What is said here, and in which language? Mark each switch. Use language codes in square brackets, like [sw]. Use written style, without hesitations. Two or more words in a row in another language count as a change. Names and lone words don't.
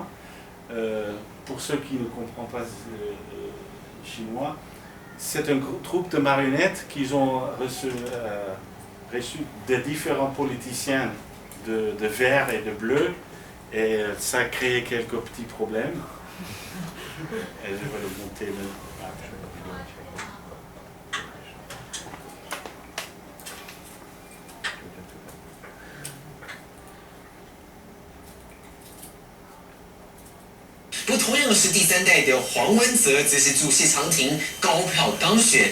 [fr] Pour ceux qui ne comprennent pas chinois, c'est un troupe de marionnettes qu'ils ont reçu de différents politiciens de vert et de bleu, et ça a créé quelques petits problèmes. Et je vais le monter après. [zh] 不过，同样是第三代的黄文泽，则是祝谢长廷高票当选。